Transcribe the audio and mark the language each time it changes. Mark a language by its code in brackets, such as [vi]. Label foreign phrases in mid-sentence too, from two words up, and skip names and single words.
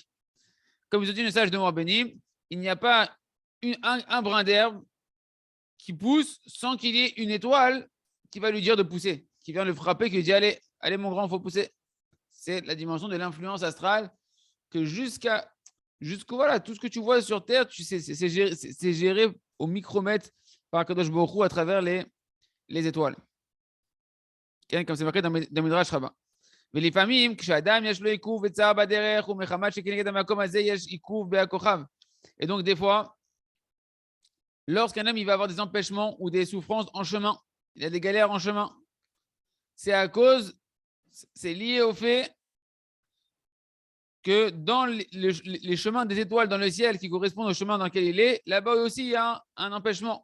[fr] Comme vous dit le sage de Mort Béni, il n'y a pas un brin d'herbe qui pousse sans qu'il y ait une étoile qui va lui dire de pousser, qui vient le frapper, qui lui dit allez, allez mon grand, il faut pousser. C'est la dimension de l'influence astrale que jusqu'au voilà, tout ce que tu vois sur Terre, tu sais, c'est géré au micromètre par [he] קדוש ברוך הוא [fr] à travers les étoiles. Comme c'est marqué dans Midrash Rabbah. [he] ולפעמים כשאדם יש לו עיכוב וצער בדרך ומחמת שכנגד המקום הזה יש עיכוב בכוכב. [fr] Et donc des fois, lorsqu'un homme il va avoir des empêchements ou des souffrances en chemin, il a des galères en chemin, c'est lié au fait que dans les chemins des étoiles dans le ciel qui correspondent au chemin dans lequel il est, là-bas aussi il y a un empêchement.